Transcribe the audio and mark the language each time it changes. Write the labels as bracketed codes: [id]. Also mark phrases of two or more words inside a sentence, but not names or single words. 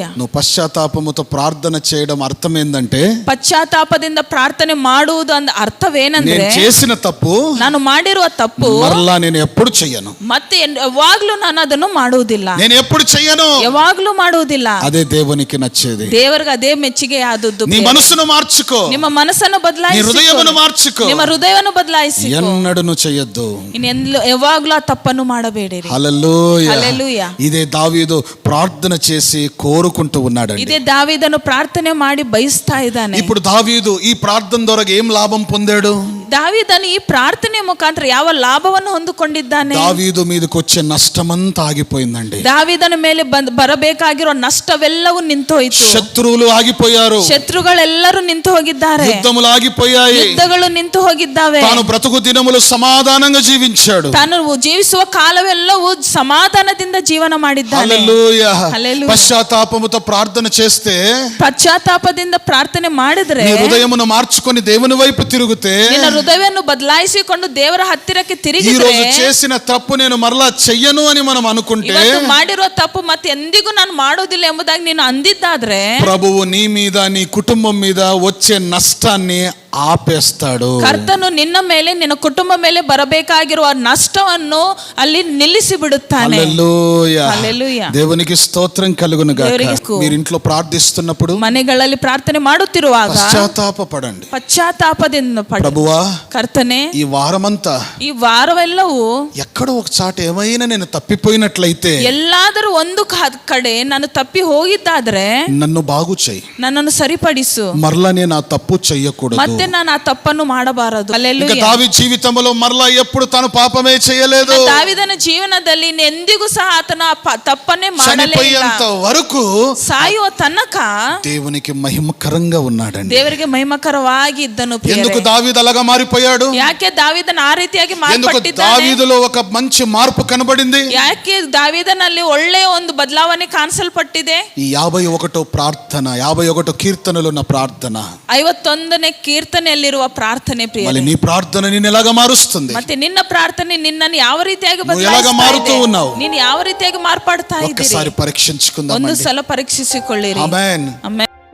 [te] నువ్వు పశ్చాత్తాపముతో ప్రార్థన చేయడం అర్థం ఏందంటే, [kn] ಪಶ್ಚಾತ್ತಾಪದಿಂದ ಪ್ರಾರ್ಥನೆ ಮಾಡುವುದು ಅಂದ ಅರ್ಥವೇನೆಂದ್ರೆ, [te] నేను చేసిన తప్పు [kn] ನಾನು ಮಾಡಿರುವ ತಪ್ಪು [te] మరలా నేను ఎప్పుడు చెయ్యను, [kn] ಮತ್ತೆ ಯಾವಾಗ್ಲೂ ನಾನು ಅದನ್ನು ಮಾಡುವುದಿಲ್ಲ, [te] నేను ఎప్పుడు చెయ్యను. [kn] ಯಾವಾಗ್ಲೂ ಮಾಡುವುದಿಲ್ಲ. [te] అదే దేవునికి నచ్చేది. [kn] ದೇವರಿಗೆ ಅದೇ ಮೆಚ್ಚುಗೆ ಆದದ್ದು. [te] నీ మనసును మార్చుకో, [kn] ನಿಮ್ಮ ಮನಸ್ಸನ್ನು [te] నీ [kn] ಬದಲಾಯಿಸಿ, [te] హృదయమును మార్చుకో, [kn] ನಿಮ್ಮ ಹೃದಯವನ್ನು ಬದಲಾಯಿಸಿ, [te] ఎన్నడూను చెయ్యొద్దు. [kn] ಯಾವಾಗ್ಲೂ ಆ ತಪ್ಪನ್ನು ಮಾಡಬೇಡಿರಿ. [te] హల్లెలూయా. హల్లెలూయా. ఇదే దావీదు ప్రార్థన చేసి కోరుకుంటూ ఉన్నాడండి. [kn] ಇದೇ ದಾವೀದನು ಪ್ರಾರ್ಥನೆ ಮಾಡಿ ಬಯಸ್ತಾ ಇದ್ದಾನೆ. [te] ఇప్పుడు దావీదు ఈ ప్రార్థన ద్వారా ఏం లాభం పొందాడు? [kn] ದಾವೀದನು ಈ ಪ್ರಾರ್ಥನೆ ಮುಖಾಂತರ ಯಾವ ಲಾಭವನ್ನು ಹೊಂದಿಕೊಂಡಿದ್ದಾನೆ? [te] దావీదు మీదకి వచ్చే నష్టమంతా ఆగిపోయిందండి. [kn] ದಾವೀದನ ಮೇಲೆ ಬರಬೇಕಾಗಿರೋ ನಷ್ಟವೆಲ್ಲವೂ ನಿಂತು ಹೋಯಿತು. [te] శత్రువులు ఆగిపోయారు, [kn] ಶತ್ರುಗಳೆಲ್ಲರೂ ನಿಂತು ಹೋಗಿದ್ದಾರೆ, [te] యుద్ధములు ఆగిపోయాయి. [kn] ಯುದ್ಧಗಳು ನಿಂತು ಹೋಗಿದ್ದಾವೆ. [te] తాను బ్రతుకు దినములు సమాధానంగా జీవించాడు. [kn] ತಾನು ಜೀವಿಸುವ ಕಾಲವೆಲ್ಲವೂ ಸಮಾಧಾನದಿಂದ ಜೀವನ ಮಾಡಿದ್ದಾನೆ. [te] హల్లెలూయా. హల్లెలూయా. పశ్చాత్తాపముతో ప్రార్థన చేస్తే, [kn] ಪಶ್ಚಾತ್ತಾಪದಿಂದ ಪ್ರಾರ್ಥನೆ ಮಾಡಿದ್ರೆ, [te] నీ హృదయమును మార్చుకొని దేవుని వైపు తిరిగితే, [kn] ನಿನ್ನ ಹೃದಯವನ್ನು ಬದಲಾಯಿಸಿಕೊಂಡು ದೇವರ ಹತ್ತಿರಕ್ಕೆ [te] ఈ [kn] ತಿರುಗಿದ್ರೆ, [te] రోజు చేసిన తప్పు నేను మరలా చెయ్యను అని మనం అనుకుంటే, [kn] ಇವತ್ತು ಮಾಡಿರುವ ತಪ್ಪು ಮತ್ತೆ ಎಂದಿಗೂ ನಾನು ಮಾಡೋದಿಲ್ಲ ಎಂಬುದಾಗಿ ನೀನು ಅಂದಿದ್ದಾದ್ರೆ, [te] ప్రభువు నీ మీద నీ కుటుంబం మీద వచ్చే నష్టాన్ని ఆపేస్తాడు. [kn] ಕರ್ತನು ನಿನ್ನ ಮೇಲೆ ನಿನ್ನ ಕುಟುಂಬ ಮೇಲೆ ಬರಬೇಕಾಗಿರುವ ನಷ್ಟವನ್ನು ಅಲ್ಲಿ ನಿಲ್ಲಿಸಿ ಬಿಡುತ್ತಾನೆ. [te] హల్లెలూయా. హల్లెలూయా. దేవునికి స్తోత్రం కలుగును గాక. దేవునికి మీరు ఇంట్లో ప్రార్థిస్తున్నప్పుడు [kn] ಮನೆಗಳಲ್ಲಿ ಪ್ರಾರ್ಥನೆ ಮಾಡುತ್ತಿರುವಾಗ [te] పశ్చాత్తాపపడండి. [kn] ಪಶ್ಚಾತ್ತಾಪದಿಂದ ಪಡು. [te] ప్రభువా, [kn] ಕರ್ತನೆ, [te] ఈ వారమంతా [kn] ಈ ವಾರವೆಲ್ಲವೂ [te] ఎక్కడో ఒక చాట ఏమైనా నేను తప్పిపోయినట్లయితే [kn] ಎಲ್ಲಾದರೂ ಒಂದು ಕಡೆ ನಾನು ತಪ್ಪಿ ಹೋಗಿದ್ದಾದ್ರೆ [te] నన్ను బాగు చేయి, [kn] ನನ್ನನ್ನು ಸರಿಪಡಿಸು, [te] మరలా నేను ఆ తప్పు చెయ్యకూడదు. [kn] ಮತ್ತೆ ನಾನು ಆ ತಪ್ಪನ್ನು ಮಾಡಬಾರದು. [te] ఇక హల్లెలూయా. దావీదు జీవితంలో మరలా ఎప్పుడు తాను పాపమే చేయలేదు. [kn] ದಾವೀದನ ಜೀವನದಲ್ಲಿ ಎಂದಿಗೂ ಸಹ ಆತನ ತಪ್ಪನ್ನೇ ಮಾಡಲೇ ಇಲ್ಲ. [te] చనిపోయేంత వరకు [kn] ಸಾಯುವ ತನಕ [te] దేవునికి మహిమకరంగా ఉన్నాడండి. [kn] ದೇವರಿಗೆ ಮಹಿಮಕರವಾಗಿ ಇದ್ದನು. [te] ఎందుకు దావీదు అలాగా మారిపోయాడు? [kn] ಯಾಕೆ ದಾವೀದನ ಆ ರೀತಿಯಾಗಿ [te] ఎందుకు [kn] ಮಾರ್ಪಟ್ಟಿದ್ದಾನೆ? [te] దావీదులో ఒక మంచి మార్పు కనబడింది? [kn] ಯಾಕೆ ದಾವೀದನಲ್ಲಿ ಒಳ್ಳೆಯ ಒಂದು ಬದಲಾವಣೆ ಕಾಣಿಸಲ್ಪಟ್ಟಿದೆ? [te] ఈ 51వ ప్రార్థన, 51 కీర్తనలో ఉన్న ప్రార్థన, [kn] 51ನೇ ಕೀರ್ತನೆಯಲ್ಲಿರುವ ಪ್ರಾರ್ಥನೆ ಪ್ರಿಯ. [te] మళ్ళీ నీ ప్రార్థన నిన్ను ఎలాగా మారుస్తుంది? [kn] ಮತ್ತೆ ನಿನ್ನ ಪ್ರಾರ್ಥನೆ ನಿನ್ನನ್ನು ಯಾವ ರೀತಿಯಾಗಿ [te] నువ్వు ఎలాగా మారుతూ ఉన్నావు? [kn] ನೀನು ಯಾವ ರೀತಿಯಾಗಿ ಮಾರ್ಪಡ್ತಾ ಇದ್ದೀರಿ? [te] ఒక్కసారి పరీక్షించుకుందాం. [kn] ಒಂದು ಸಲ ಪರೀಕ್ಷಿಸಿಕೊಳ್ಳಿರಿ. [te] ఆమేన్. [kn] ಆಮೆನ್.